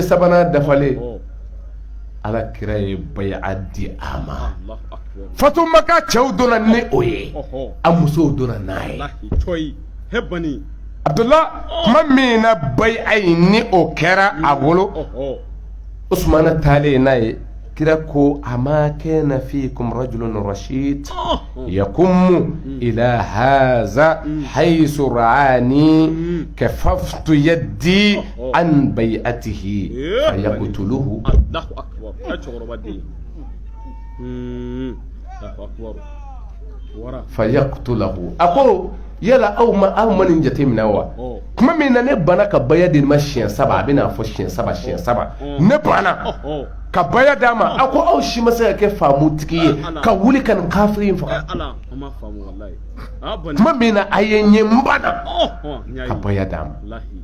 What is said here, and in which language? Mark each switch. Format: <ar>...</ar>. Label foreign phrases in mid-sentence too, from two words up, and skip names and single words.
<bm>3nan dafalen ala kira ye bayi'a di a ma Fatumata cɛw donna ni o ye a musow donna n'a ye Abdullah kuma min na bayi'a in ni o kɛra a bolo Usmana taalen n'a ye kira ko</bm> <ar>أما كان فيكم رجل رشيد يقوم إلى هذا حيث رآني كففت يدي عن بيعته فيقتله الله أكبر</ar> <bm>fayaqtulahu ako yala aw man jatemina wa kuma min na ne bana ka baya de ma siɲɛ 7 a bɛna fɔ siɲɛ 7 ne bana ka baya d'a ma a ko aw si ma se ka kɛ faamutigi ye ka wuli ka nin kafiri in faga kuma min na a ye ɲɛ n bana ka baya d'a ma</bm>